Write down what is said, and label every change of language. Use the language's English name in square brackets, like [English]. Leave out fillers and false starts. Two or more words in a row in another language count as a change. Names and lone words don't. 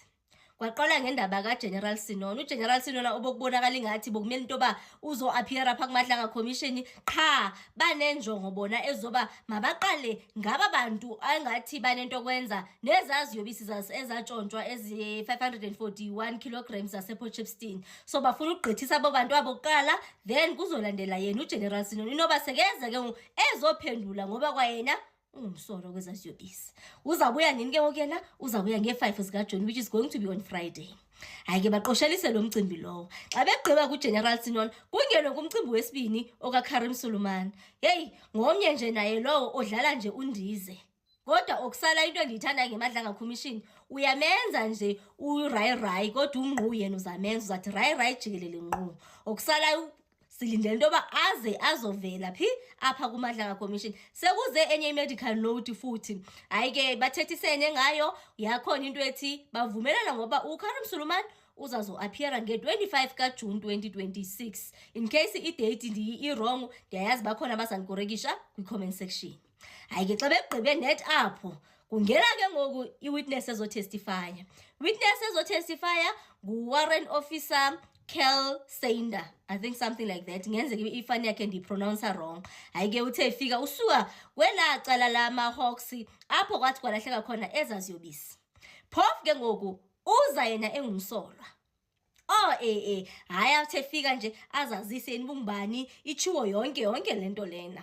[Xhosa] Kwaqala ngendaba kaGeneral Sinona. uGeneral Sinona obokubonakala ingathi bokumele into uzo appear apha kumadlanga commission qha banenjongo bona ezoba mabaqale ngaba bantu angathi banento kwenza nezaziyobisi ezatshontshwa ezi 541 kilograms zasePortshepstone. So bafuna ukugqithisa abo bantu abokuqala, then kuzolandela yena uGeneral Sinona inoba sekeze ke ezophendula ngoba kwayena ungumsolo kwezaziyobisi. Uzabuya nini ke ngoku yena? Uzabuya nge-5 zikaJuni, [English] which is going to be on Friday. [Xhosa] Hayi ke baqoshelise lo mcimbi lowo. Xa begqiba kuGeneral Sinona kungenwe kumcimbi wesibini okaKarim Sulumane. Hey, ngomnye nje naye lowo odlala nje undize. Kodwa okusala into endiyithanda ngemadlanga commission, uyamenza nje uRayi kodwa ungqu yena uzamenza uzathi Rayi jikelele ngqu. Okusala silindele into aze azovela phi apha kumadlanga commission. Sekuze enye medical note futhi. Hayi ke bathethisene ngayo, yakhona into ethi bavumelana ngoba uKarim Sulumane uzazo appear nge-25 kaJuni 2026. [English] In case [Xhosa] i-date i-wrong, ndiyayazi bakhona abazanikorekisha kwi- [English] comment section. [Xhosa] Hayi ke xa begqibe net apho kungena ke ngoku i-witness ezotestifya. [English] Witness ezotestifya ngu-warrant officer Kel Sander, I think something like that. [Xhosa] Ngenzeke ifani yakhe ndiyipronounce wrong. Hayi ke uthe ifika usuka kwela cala lama Hawks apho kwathi kwalahleka khona ezaziyobisi. Phofu ke ngoku uza yena engumsolwa. Hayi athe fika nje azazise nibungubani ichiwo yonke lento lena.